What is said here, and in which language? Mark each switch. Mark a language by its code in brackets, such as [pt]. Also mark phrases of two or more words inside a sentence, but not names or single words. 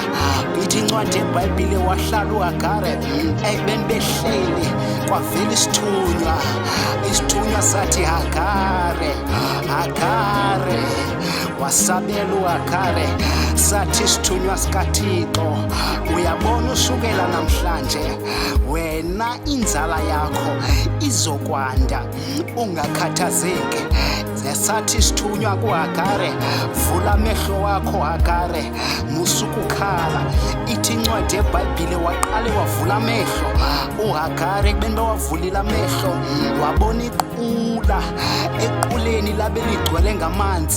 [xh] Ithi incwadi yeBhayibhile wahlala uHagare ekubeni behleli kwavela isithunywa sathi Hagare, Hagare. Wasabela uHagare sathi isithunywa sikaThixo, uyabona usukela namhlanje wena inzala yakho izokwanda, ungakhathazeki. Sathi isithunywa kuHagare, vula amehlo wakho Hagare, musukukhala. Ithi incwadi yeBhayibhile waqale wavula amehlo uHagare. Kubeni bawavulile amehlo wabona iqula, equleni labe ligcwele ngamanzi.